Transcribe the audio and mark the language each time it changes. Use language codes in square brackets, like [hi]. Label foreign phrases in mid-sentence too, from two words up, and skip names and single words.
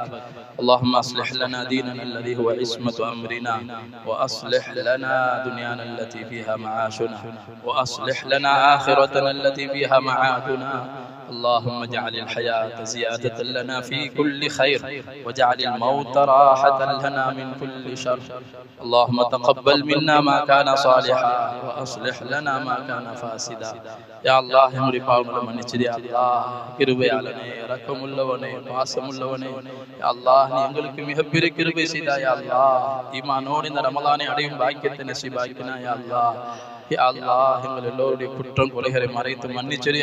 [ar] اللهم اصلح لنا ديننا الذي هو عصمة أمرنا وأصلح لنا دنيانا التي فيها معاشنا وأصلح لنا آخرتنا التي فيها معادنا. اللهم اجعل الحياة زيادة لنا في كل خير واجعل الموت راحة لنا من كل شر. اللهم تقبل منا ما كان صالحا وأصلح لنا ما كان فاسدا. يا الله [ta] நம்முடைய பாவங்களை மன்னிச்சிடு. [ar] يا الله [ta] கிருபையாளனே, இரக்கமுள்ளவனே, பாசமுள்ளவனே, [ar] يا الله [ta] நீ எங்களுக்கு மிகப்பெரிய கிருபை செய்தாய். [ar] يا الله [ta] ஈமானோடு இந்த ரமலானை அடையும் பாக்கியத்தை நசீபாக்கினாய். [ar] يا الله يا الله [ta] எங்கள் எல்லோருடைய குற்றம் குறைகளை மறைத்து மன்னிச்சிடு.